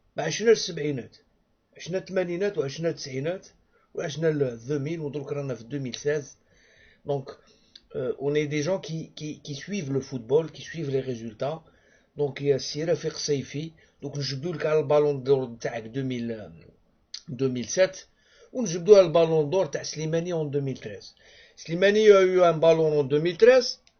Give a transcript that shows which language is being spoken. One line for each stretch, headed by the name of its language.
Arabic: ما عشنا السبعينات، عشنا الثمانينات وعشنا التسعينات وعشنا 2000 ودروك رانا في 2016.
French: donc on est des gens qui suivent le football, qui suivent les résultats.
Arabic: donc يا سي رفيق صيفي دوك نجبدو لك على البالون دور تاعك 2007 ونجبدو على البالون دور تاع سليماني en 2013. سليماني
French: a eu un ballon en 2013